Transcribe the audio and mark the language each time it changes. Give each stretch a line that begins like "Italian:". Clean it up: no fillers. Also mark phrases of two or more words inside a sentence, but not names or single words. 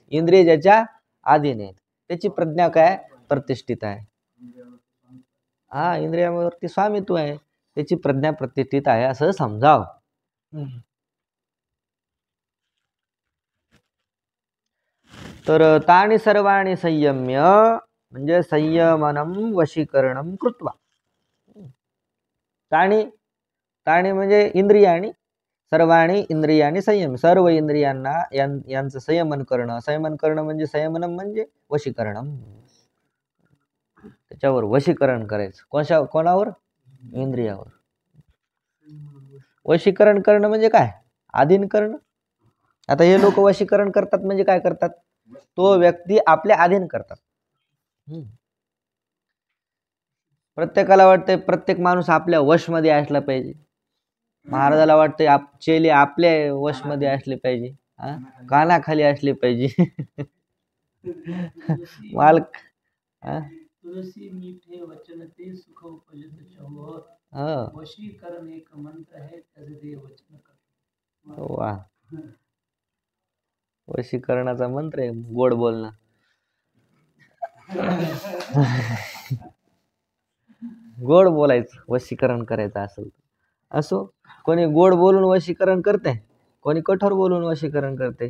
Marathi: इंद्रिय ज्याच्या अधीन आहेत त्याची प्रज्ञा काय? प्रतिष्ठित आहे. इंद्रियावरती स्वामित्व आहे, त्याची प्रज्ञा प्रतिष्ठित आहे असं समजाव.
Sanskrit: तर तानि सर्वाणि संयम्य म्हणजे संयमनम वशीकरणम कृत्वा.
Marathi: तानि तानि म्हणजे इंद्रियाणी,
Sanskrit: सर्वाणी इंद्रियाणी संयम,
Marathi: सर्व इंद्रियांना यांचं संयमन करणं. संयमन करणं म्हणजे संयमनम म्हणजे वशीकरणम, त्याच्यावर वशीकरण करायचं. कोणावर? इंद्रियावर. वशीकरण करणं म्हणजे काय? अधीन करणं. आता हे लोक वशीकरण करतात म्हणजे काय करतात? तो व्यक्ती आपल्या अधीन करतात. प्रत्येकाला वाटतंय प्रत्येक माणूस आपल्या वशमध्ये असला पाहिजे. महाराजाला वाटतंय चेले आपल्या वशमध्ये असले पाहिजे, कानाखाली असले पाहिजे. मालक
Hindi: तुलसी मीठे वचन ते सुख उपजत चहुर. वशीकरण एक मंत्र है,
Marathi: त्याचे वचन कर. वा, वशीकरणाचा मंत्र आहे गोड बोलणं. गोड बोलायचं वशीकरण करायचं असेल. असो, कोणी गोड बोलून वशीकरण करते, कोणी कठोर बोलून वशीकरण करते.